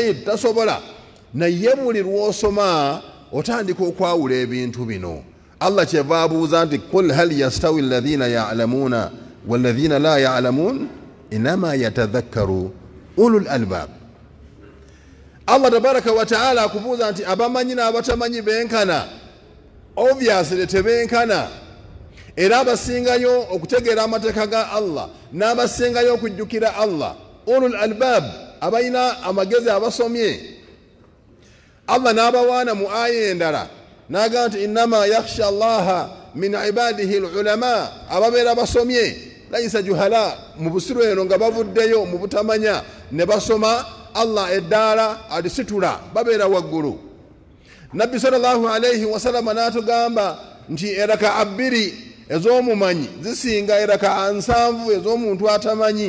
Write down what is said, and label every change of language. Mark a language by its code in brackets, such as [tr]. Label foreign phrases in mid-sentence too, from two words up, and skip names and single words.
[lg] mustahil tasobola naye buli lw'osoma otandika okwawula ebintu bino. [ar] Allah [lg] kyeva abuuza nti [ar] قل هل يستوي الذين يعلمون والذين لا يعلمون إنما يتذكر أولو الألباب. [lg] Allah [ar] تبارك وتعالى [lg] akubuuza nti abamanyi n'abatamanyi benkana? Obviously tebenkana. Era abasingayo okutegeera amateeka ga Allah n'abasingayo okujjukira Allah [ar] أولو الألباب, [lg] abalina amagezi abasomye. Allah n'abawaana mu aya endala n'agamba nti [ar] إنما يخشى الله من عباده العلماء, [lg] ababeera basomye [ar] ليس جهلاء, [lg] mu busiru eno nga bavuddeyo mu butamanya ne basoma Allah eddaala alisitula babeera waggulu. Nabbi [ar] صلى الله عليه وسلم [lg] n'atugamba nti eraka abiri ez'omumanyi zisinga eraka 7 ez'omuntu atamanyi.